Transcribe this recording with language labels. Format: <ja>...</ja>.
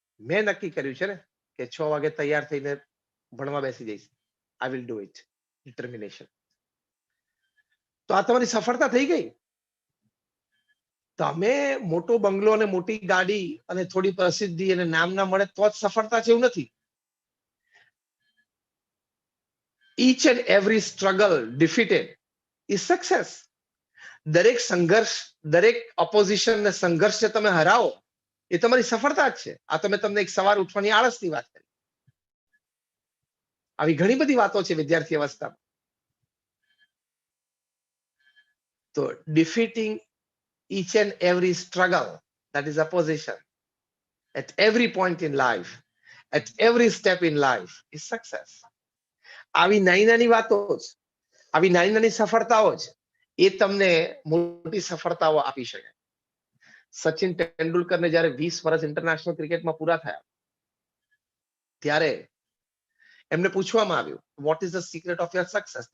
<gu>મેં નક્કી કર્યું છે ને કે 6 વાગે તૈયાર થઈને ભણવા બેસી જઈશ.</gu> <en>I will do it.</en> <gu>Determination. તો આ તમારી સફળતા થઈ ગઈ. તમે મોટો બંગલો અને મોટી ગાડી અને થોડી પ્રસિદ્ધિ અને નામ ના મળે તો જ સફળતા છે એવું નથી.</gu> <en>each and every struggle defeated is success.</en> <gu>દરેક સંઘર્ષ, દરેક ઓપોઝિશન ને સંઘર્ષ જે તમે હરાવો એ તમારી સફળતા જ છે. આ તમે તમને એક સવાર ઉઠવાની આળસની વાત કરી. આવી ઘણી બધી વાતો છે વિદ્યાર્થી અવસ્થામાં.</gu> <en>તો defeating each and every struggle, that is opposition, at every point in life, at every step in life is success.</en> <gu>આવી નાની નાની વાતો જ, આવી નાની નાની સફળતાઓ જ એ તમને મોટી સફળતાઓ આપી શકે. સચિન તેંડુલકરને જ્યારે 20 વર્ષ ઇન્ટરનેશનલ ક્રિકેટમાં પૂરા થયા ત્યારે એમને પૂછવામાં આવ્યું,</gu> <en>What is the secret of your success?</en>